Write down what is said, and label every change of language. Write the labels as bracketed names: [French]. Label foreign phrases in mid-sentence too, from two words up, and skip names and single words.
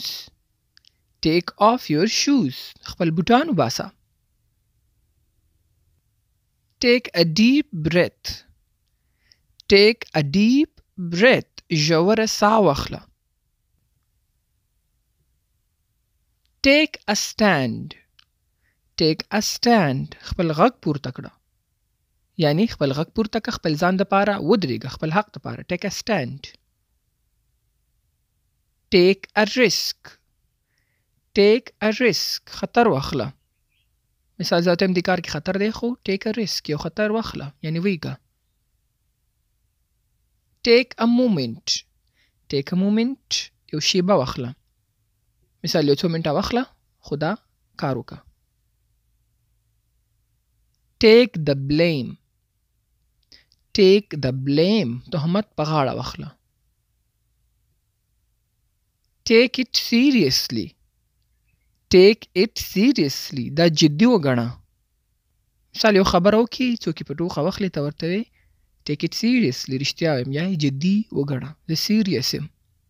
[English] Take off your shoes. [Pashto] خپل بوټان وباسه. [English] Take a deep breath. Take a deep breath. [Pashto] ژوره ساه واخله. [English] Take a stand. Take a stand. [Pashto] خپل غږ پورته کړه. یعنی خپل غږ پورته کړه خپل ځان دپاره ودرېږه خپل حق دپاره. [English] Take a stand. Take a risk. Take a risk. [Pashto] خطر واخله. مثال زه ته دې کار کې خطر دی خو [English] take a risk. [Pashto] یو خطر واخله یعنی ویږه. [English] Take a moment. Take a moment. [Pashto] یو شیبه واخله. مثال یو څو منټه واخله خو دا کار وکړه. [English] Take the blame. Take the blame. [Pashto] تهمت په غاړه واخله. [English] Take it seriously. Take it seriously. [Pashto] دا جدي وګڼه. مثال یو خبره وکړي څوک یې په ټوخه واخلي ته ورته وایې [English] Take it seriously. [Pashto] رښتیا وایم یا جدي وګڼه. زه serious یم.